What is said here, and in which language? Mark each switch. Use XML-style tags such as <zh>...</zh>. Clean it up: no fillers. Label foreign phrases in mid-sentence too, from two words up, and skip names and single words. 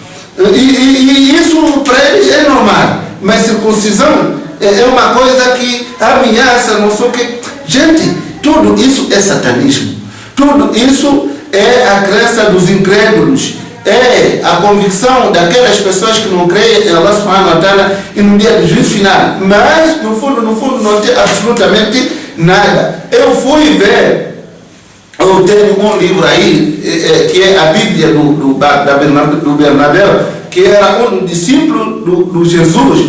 <pt>E isso para eles é normal. Mas circuncisão é uma coisa que ameaça, não sei o que. Gente, tudo isso é satanismo. Tudo isso é a crença dos incrédulos. É a convicção daquelas pessoas que não creem em</pt> <ar>الله سبحانه وتعالى</ar> <pt>e no dia do juízo final. Mas, no fundo, não tem absolutamente nada. Eu fui ver. Eu tenho um livro aí, que é a Bíblia do Bernabéu, que era um dos discípulos do Jesus.</pt>